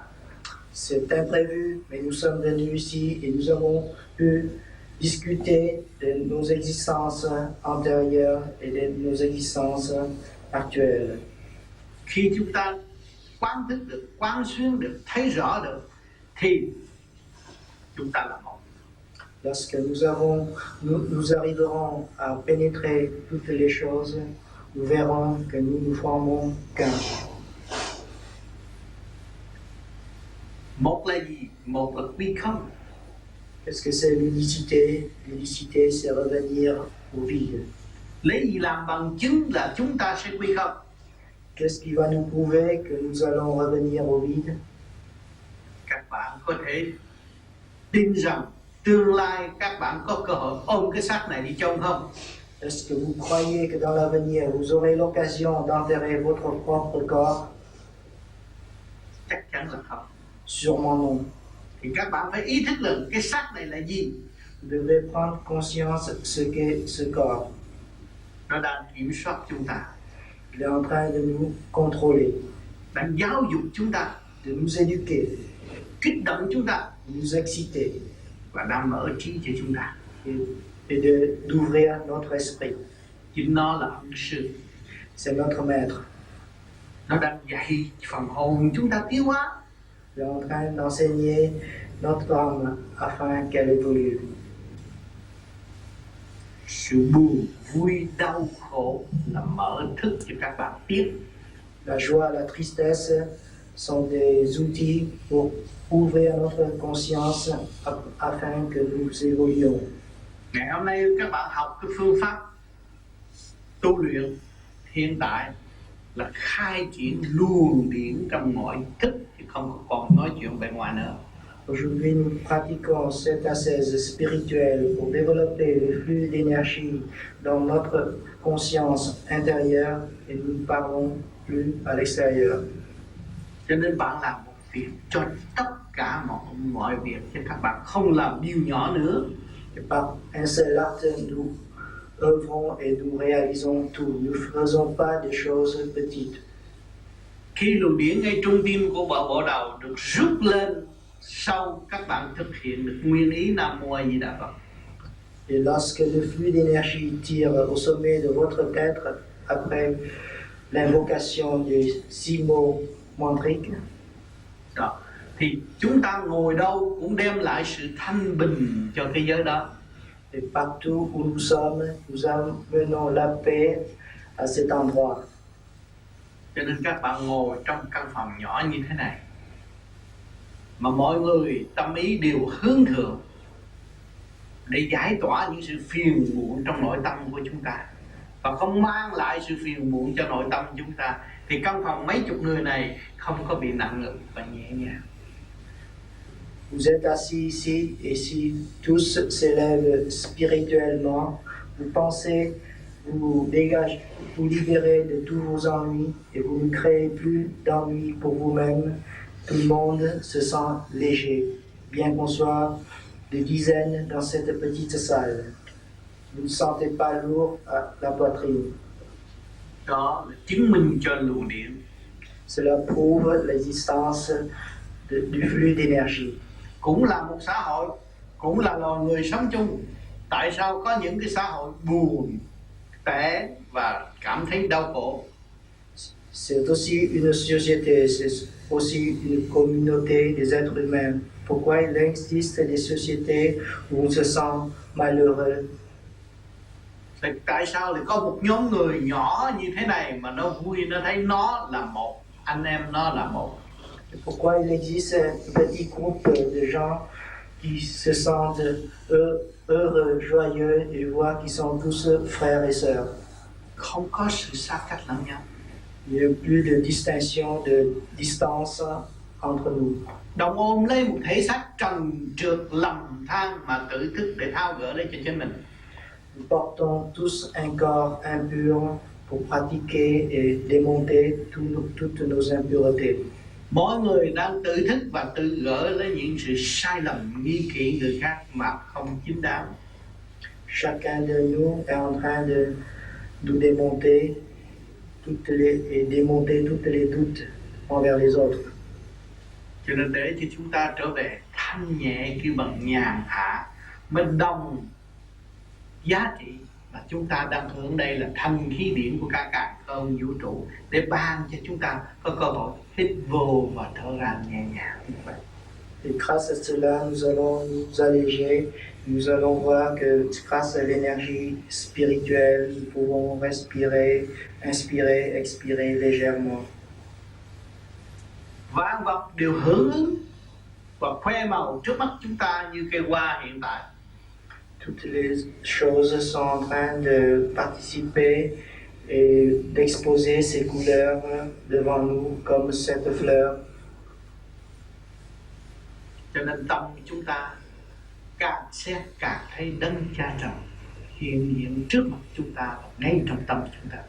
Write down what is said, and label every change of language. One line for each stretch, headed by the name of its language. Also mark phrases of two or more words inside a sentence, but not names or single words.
French: C'est imprévu, mais nous sommes venus ici et nous avons pu discuter de nos existences antérieures et de nos existences actuelles.
Vietnamese: Khi chúng ta quán thức được, quán xuyên được, thấy rõ được thì chúng ta là một.
French: Lorsque nous arriverons à pénétrer toutes les choses, nous verrons que nous nous formons qu'un.
Vietnamese: Một là gì? Một là quy không.
French: Qu'est-ce que c'est l'unicité? L'unicité, c'est revenir au vide.
Vietnamese: Lấy gì làm bằng chứng là chúng ta sẽ quy không?
French: Qu'est-ce qui va nous prouver que nous allons revenir au vide?
Vietnamese: Các bạn có thể tin rằng tương lai các bạn có cơ hội ôm cái xác này đi chôn không?
French: Est-ce que vous croyez que dans l'avenir, vous aurez l'occasion d'enterrer votre propre corps?
Vietnamese: Chắc chắn là không.
French: Sûrement non.
Vietnamese: Thì các bạn phải ý thức rằng cái xác này là gì?
French: Vous devez prendre conscience ce qu'est ce corps.
Vietnamese: Nó đang kiểm soát chúng ta,
French: Il est en train de nous contrôler,
Vietnamese: đang giáo dục chúng ta,
French: de nous éduquer,
Vietnamese: kích động chúng ta
French: de nous exciter
Vietnamese: và đang mở trí cho chúng ta.
French: et d'ouvrir notre esprit.
Vietnamese: Chính nó là ân sư.
French: C'est notre maître.
Vietnamese: Nó đang dạy phần hồn chúng ta tiến hóa.
French: Il est en train d'enseigner notre âme afin qu'elle évolue.
Vietnamese: Sự buồn, vui, đau, khổ là mở thức cho các bạn biết.
French: La joie, la tristesse sont des outils pour ouvrir notre conscience afin que nous évoluions.
Vietnamese: Ngày hôm nay các bạn học cái phương pháp tu luyện hiện tại là khai triển luồng điển trong mọi thức, chứ không còn nói chuyện bên ngoài nữa.
French: Aujourd'hui, nous pratiquons cette ascèse spirituelle pour développer le flux d'énergie dans notre conscience intérieure et nous ne parlons plus à l'extérieur.
Vietnamese: Cho nên bạn làm một việc cho tất cả mọi việc, chứ các bạn không làm điều nhỏ nữa.
French: Et par un seul acte, nous œuvrons et nous réalisons tout. Nous ne faisons pas des choses petites.
Vietnamese: Khi luồng điển ngay trung tim của bộ đầu được rút lên, sau các bạn thực hiện được nguyên ý Nam Mô A Di Đà Phật.
French: Et lorsque le flux d'énergie tire au sommet de votre tête après l'invocation des 6 mots mantriques,
Vietnamese: Đó. Thì chúng ta ngồi đâu cũng đem lại sự thanh bình cho thế giới đó.
French: et partout où nous sommes, nous amenons la paix à cet endroit.
Vietnamese: Cho nên các bạn ngồi trong căn phòng nhỏ như thế này, mà mọi người tâm ý đều hướng thượng để giải tỏa những sự phiền muộn trong nội tâm của chúng ta và không mang lại sự phiền muộn cho nội tâm chúng ta, thì căn phòng mấy chục người này không có bị nặng nề và nhẹ nhàng.
French: Vous êtes assis ici et si tous s'élèvent spirituellement, vous pensez, vous dégagez, vous libérez de tous vos ennuis et vous ne créez plus d'ennuis pour vous-même. Tout le monde se sent léger, bien qu'on soit des dizaines dans cette petite salle. Vous ne sentez pas lourd à la poitrine.
Vietnamese: Đó là chứng minh cho luồng điện.
French: Cela prouve l'existence du flux d'énergie.
Vietnamese: Cũng là một xã hội, cũng là loài người sống chung. Tại sao có những cái xã hội buồn, tẻ và cảm thấy đau khổ?
French: C'est aussi une société, c'est aussi une communauté des êtres humains. Pourquoi il existe des sociétés où on se sent malheureux?
Vietnamese: Tại sao lại có một nhóm người nhỏ như thế này mà nó vui, nó thấy nó là một, anh em nó là một?
French: Pourquoi il existe un petit groupe de gens qui se sentent heureux, joyeux et voient qu'ils sont tous frères et sœurs?
Vietnamese: Không có sự xa cách lẫn nhau.
French: Il n'y a plus de distinction, de distance entre nous.
Vietnamese: Đồng ôm lấy một thể xác trần trượt lầm than mà tự thức để tháo gỡ lấy cho chính mình.
French: Nous portons tous un corps impur pour pratiquer et démonter toutes nos impuretés.
Vietnamese: Mỗi người đang tự thức và tự gỡ lấy những sự sai lầm nghi kỵ người khác mà không chính đáng.
French: Chacun de nous est en train de nous démonter et démonter toutes les doutes envers les autres.
Vietnamese: Cho nên để cho chúng ta trở về thanh nhẹ kêu bằng nhàn hạ mới đồng giá trị mà chúng ta đang hưởng đây là thanh khí điển của cả càn khôn vũ trụ để ban cho chúng ta có cơ hội hít vô và thở ra nhẹ nhàng như vậy.
French: Et grâce à cela, nous allons nous alléger, nous allons voir que grâce à l'énergie spirituelle, nous pouvons respirer, inspirer, expirer légèrement.
Vietnamese: Vạn vật đều hưởng ứng và khoe màu trước mắt chúng ta như cây hoa hiện tại.
French: Toutes les choses sont en train de participer et d'exposer ses couleurs devant nous comme cette fleur.
Vietnamese: Cho nên tâm chúng ta càng xét càng thấy đấng cha trời hiện diện trước mặt chúng ta và ngay trong tâm chúng ta.